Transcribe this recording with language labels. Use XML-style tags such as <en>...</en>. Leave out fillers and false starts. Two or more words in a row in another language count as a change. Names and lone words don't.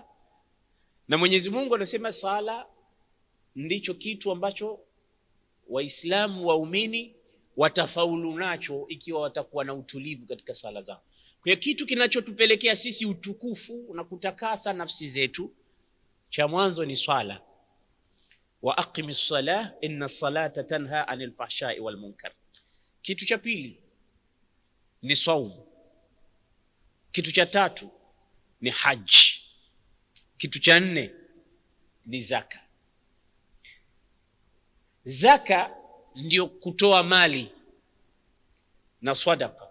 <sw>Na Mwenyezi Mungu anasema sala ndicho kitu ambacho Waislamu waumini watafaulu nacho ikiwa watakuwa na utulivu katika sala zao. Kwa hiyo kitu kinachotupelekea sisi utukufu na kutakasa nafsi zetu, cha mwanzo ni swala.</sw> <ar>وأقم الصلاة إن الصلاة تنهى عن الفحشاء والمنكر.</ar> <sw>Kitu cha pili ni saumu. Kitu cha tatu ni haji. Kitu cha nne ni zaka. Zaka ndio kutoa mali na sadaqa.</sw>